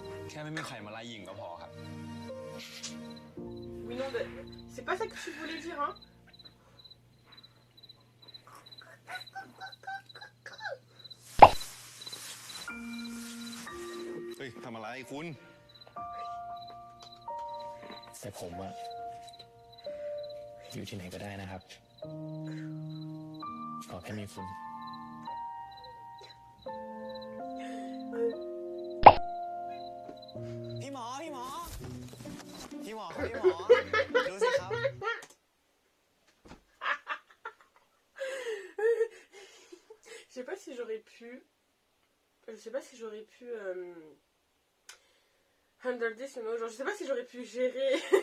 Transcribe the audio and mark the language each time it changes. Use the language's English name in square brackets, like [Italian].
[Thai] แค่ไม่มีใครมาไล่ยิงก็พอครับ [French] Oui, non, c'est pas ça que tu voulais dire, hein. [Thai] เฮ้ยทำอะไรคุณ แต่ผมอะอยู่ที่ไหนก็ได้นะครับขอแค่มีคุณ พี่หมอ พี่หมอ พี่หมอครับพี่หมอ ดูสิครับ [French] Je sais pas si j'aurais pu. Je sais pas si j'aurais pu. [English] Handle this, you know, [French] genre, je sais pas si j'aurais pu gérer.